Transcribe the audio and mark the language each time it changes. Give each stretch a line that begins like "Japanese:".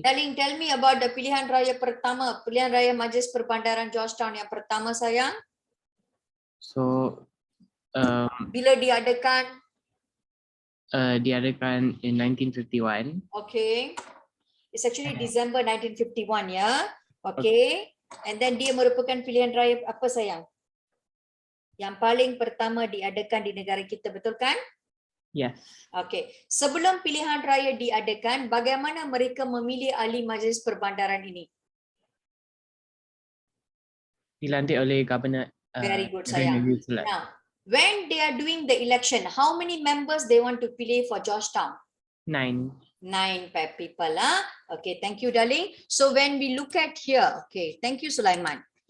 English: Darling, tell me about the
Malay: pilihan raya pertama, pilihan raya Majlis Perbandaran Georgetown yang pertama, sayang.
English: So,
Malay: Bila diadakan? diadakan
English: in 1951. Okay. It's actually December 1951, ya. Okay. And then
Malay: dia merupakan pilihan raya apa, sayang? Yang paling pertama diadakan di negara kita, betul kan?
English: Yes.
Malay: Okay. Sebelum pilihan raya diadakan, bagaimana mereka memilih ahli Majlis Perbandaran ini? Dilantik oleh Governor.
English: Very good, Governor
Malay: sayang. Yusuf.
English: Now, when they are doing the election, how many members they want to pilih for Georgetown? 9. 9 people. Okay, thank you, darling. So when we look at here, okay, thank you, Sulaiman.